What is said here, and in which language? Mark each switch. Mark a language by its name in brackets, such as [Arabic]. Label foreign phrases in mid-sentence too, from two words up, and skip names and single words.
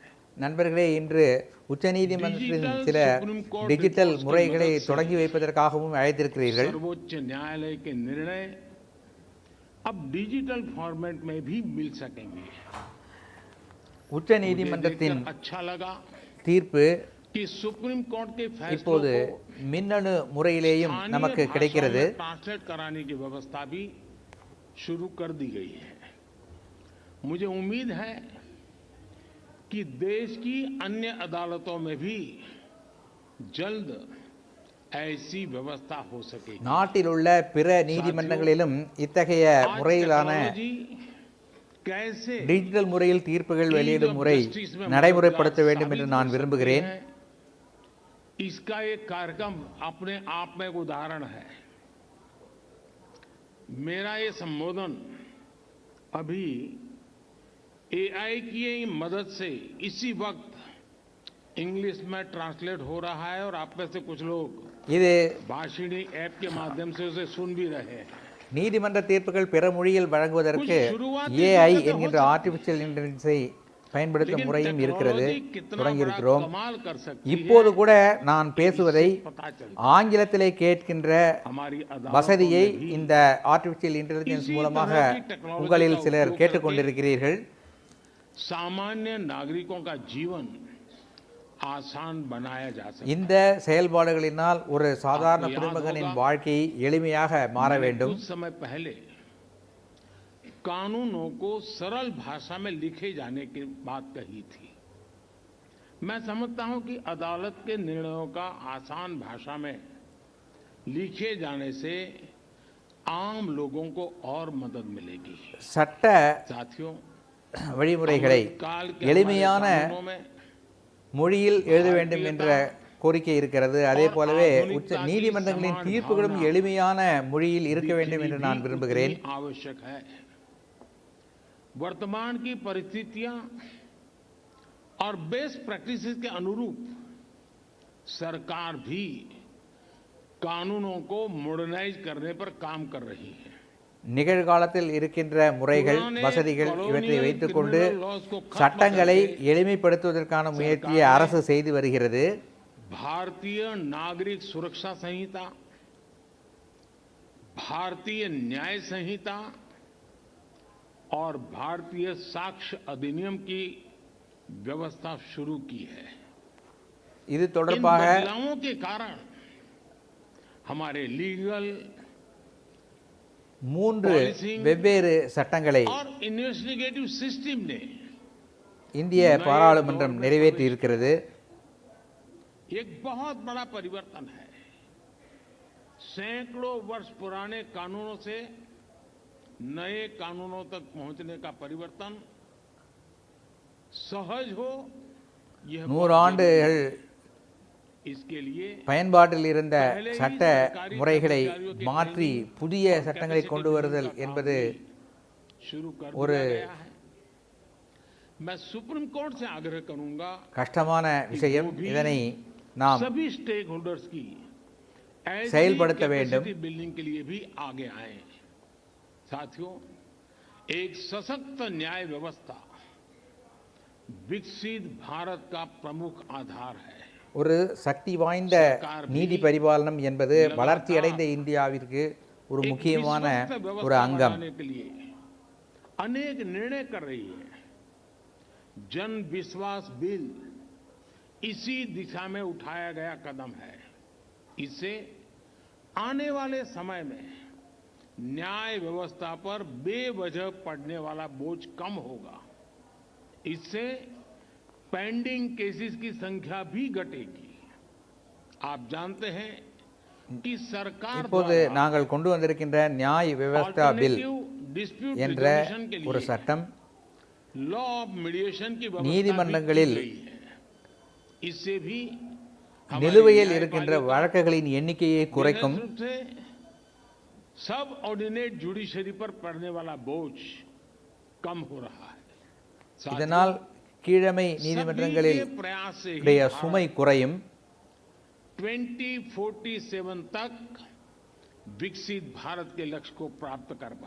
[Tamil] நண்பர்களே, இன்று உச்சநீதிமன்றத்தின் சில டிஜிட்டல் முறைகளை தொடங்கி வைப்பதற்காகவும் அழைத்திருக்கிறீர்கள். [Hindi] सर्वोच्च न्यायालय के निर्णय अब [English] digital format [Hindi] में भी मिल सकेंगे. [Tamil] உச்சநீதிமன்றத்தின் [Hindi] अच्छा लगा [Tamil] தீர்ப்பு [Hindi] कि सुप्रीम कोर्ट के [Tamil] இப்போது மின்னணு முறையிலேயும் நமக்கு கிடைக்கிறது. [Hindi] ट्रांसलेट कराने की व्यवस्था भी शुरू कर दी गई है. मुझे उम्मीद है कि देश की अन्य अदालतों में भी जल्द ऐसी व्यवस्था हो सकेगी. [Tamil] நாட்டில் உள்ள பிற நீதிமன்றங்களிலும் இத்தகைய முறையிலான டிஜிட்டல் முறையில் தீர்ப்புகள் வெளியிடும் முறை நடைமுறைப்படுத்த வேண்டும் என்று நான் விரும்புகிறேன். [Hindi] इसका एक कार्यक्रम अपने आप में एक उदाहरण है. मेरा ये संबोधन अभी एआई की मदद से इसी वक्त इंग्लिश में ट्रांसलेट हो रहा है और आप में से कुछ लोग [Tamil] இது [Hindi] भाषिणी ऐप के माध्यम से उसे सुन भी रहे हैं. [Tamil] நீதிமன்ற தீர்ப்புகள் பிற மொழியில் வழங்குவதற்கு ஏஐ என்கின்ற [English] artificial intelligence [Tamil] பயன்படுத்தும் முறையும் இருக்கிறது, தொடங்கியிருக்கிறோம். இப்போது கூட நான் பேசுவதை ஆங்கிலத்திலே கேட்கின்ற வசதியை இந்த [English] artificial intelligence [Tamil] மூலமாக உங்களில் சிலர் கேட்டுக்கொண்டிருக்கிறீர்கள். [Hindi] सामान्य नागरिकों का जीवन आसान बनाया जा सकता है. [Tamil] இந்த செயல்பாடுகளினால் ஒரு சாதாரண குடிமகனின் வாழ்க்கை எளிமையாக மாற வேண்டும். [Hindi] कुछ समय पहले कानूनों को सरल भाषा में लिखे जाने की बात कही थी. मैं समझता हूं कि अदालत के निर्णयों का आसान भाषा में लिखे जाने से आम लोगों को और मदद मिलेगी. [Tamil] சட்ட [Hindi] साथियों, [Tamil] வழிமுறைகளை எளிமையான மொழியில் எழுத வேண்டும் என்ற கோரிக்கை இருக்கிறது. அதே போலவே உச்ச நீதிமன்றங்களின் தீர்ப்புகளும் எளிமையான மொழியில் இருக்க வேண்டும் என்று நான் விரும்புகிறேன். [Hindi] आवश्यक है. वर्तमान की परिस्थितियां और [English] best practices [Hindi] के अनुरूप सरकार भी कानूनों को मॉडर्नाइज करने पर काम कर रही है. [Tamil] நிகழ்காலத்தில் இருக்கின்ற முறைகள், வசதிகள் இவற்றை வைத்துக்கொண்டு சட்டங்களை எளிமைப்படுத்துவதற்கான முயற்சியை அரசு செய்து வருகிறது. [Hindi] भारतीय नागरिक सुरक्षा संहिता, भारतीय न्याय संहिता और भारतीय साक्ष्य अधिनियम की व्यवस्था शुरू की है. [Tamil] இது தொடர்பாக [Hindi] बदलावों के कारण हमारे लीगल [Tamil] 3 வெவ்வேறு சட்டங்களை [English] investigative system [Hindi] ने [Tamil] இந்திய பாராளுமன்றம் நிறைவேற்றி இருக்கிறது. [Hindi] एक बहुत बड़ा परिवर्तन है. सैकड़ों वर्ष पुराने कानूनों से नए कानूनों तक पहुंचने का परिवर्तन सहज हो, यह [Tamil] 100 ஆண்டுகள் [Hindi] इसके लिए [Tamil] பயன்பாட்டில் இருந்த சட்ட முறைகளை மாற்றி புதிய சட்டங்களை கொண்டு வருதல் என்பது ஒரு [Hindi] मैं सुप्रीम कोर्ट से आग्रह करूंगा [Tamil] கஷ்டமான விஷயம். இதனை நாம் [Hindi] सभी [English] stake holders [Hindi] की [Tamil] செயல்படுத்த வேண்டும். [Hindi] बिल्डिंग के लिए भी आगे आए. साथियों, एक सशक्त न्याय व्यवस्था विकसित भारत का प्रमुख आधार है. [Tamil] ஒரு சக்தி வாய்ந்த நீதி பரிபாலனம் என்பது வளர்ச்சி அடைந்த இந்தியாவிற்கு ஒரு முக்கியமான ஒரு அங்கம். [Hindi] अनेक निर्णय कर रही है. जन विश्वास बिल इसी दिशा में उठाया गया कदम है। इससे आने वाले समय में न्याय व्यवस्था पर बेवजह पड़ने वाला बोझ कम होगा। इससे [English] pending cases [Hindi] की संख्या भी घटेगी। आप जानते हैं कि सरकार [Tamil] இப்போது நாங்கள் கொண்டு வந்திருக்கின்ற [Hindi] न्याय व्यवस्था [Tamil] பில் என்ற ஒரு சட்டம் [English] law of mediation [Hindi] की [Tamil] நீதிமன்றங்களில் [Hindi] इससे भी [Tamil] நிலுவையில் இருக்கின்ற வழக்குகளின் எண்ணிக்கையை குறைக்கும்। [English] subordinate judiciary [Hindi] पर पड़ने वाला बोझ कम हो रहा है। [Tamil] இதனால் கீழமை நீதிமன்றங்களில் உடைய சுமை குறையும்। [Hindi] 2047 तक विकसित भारत के लक्ष्य को प्राप्त कर पाए।